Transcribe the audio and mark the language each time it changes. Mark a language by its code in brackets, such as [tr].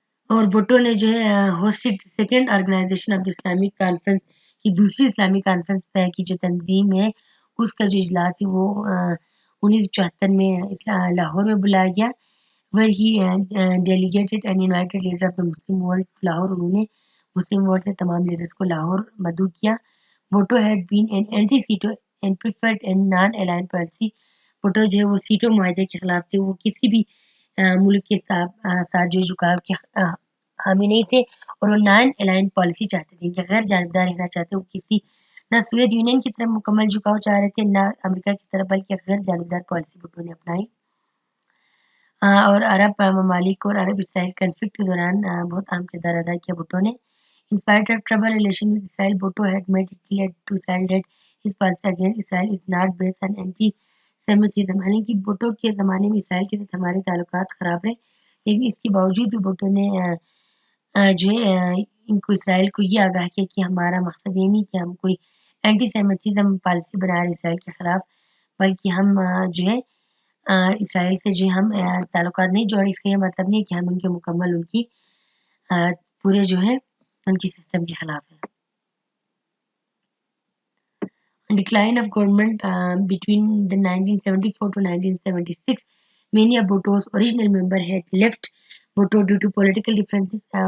[ur] اور بھٹو نے جو ہے hosted second organization of the Islamic conference کی دوسری اسلامی کانفرنس کی جو تنظیم ہے اس کا جو اجلاس ہے وہ 1974 میں لاہور میں بلایا گیا. [en] where he delegated and invited leader of the Muslim world to Lahore. [ur] انہوں نے مسلم ورلڈ سے تمام لیڈرز کو لاہور مدعو کیا. [en] Bhutto had been an anti-Sito and preferred a non-aligned policy. [ur] Bhutto جو ہے وہ سیٹو معاہدے کے خلاف تھے. وہ کسی بھی ملک کے ساتھ جو جھکاؤ کے حامی نہیں تھے اور وہ نان الائن پالیسی چاہتے تھے کہ غیر جانبدار رہنا چاہتے. وہ کسی نہ سوویت یونین کی طرف مکمل جھکاؤ چاہ رہے تھے نہ امریکہ کی طرف بلکہ غیر جانبدار پالیسی بھٹو نے اپنائی. اور عرب ممالک اور عرب اسرائیل کنفلکٹ کے دوران بہت اہم کردار ادا کیا بھٹو نے. [en] In spite of trouble relation with Israel, Bhutto had made it clear to Israel that his policy against Israel is not based on anti-Semitism. [ur] حالانکہ بھٹو کے زمانے میں اسرائیل کے ساتھ ہمارے تعلقات خراب رہے لیکن اس کے باوجود بھی بھٹو نے جو ہے ان کو اسرائیل کو یہ آگاہ کیا کہ ہمارا مقصد یہ نہیں کہ ہم کوئی اینٹی سیمیٹزم پالیسی بنا رہے اسرائیل کے خلاف بلکہ ہم جو ہے اسرائیل سے جو ہم تعلقات نہیں جوڑے. اس کا یہ مطلب نہیں کہ ہم ان کے مکمل ان کی پورے جو ہے ان کی سسٹم کے خلاف ہے. [en] Decline of government between the 1974 to 1976, many of Bhutto's original members had left Bhutto due to political differences.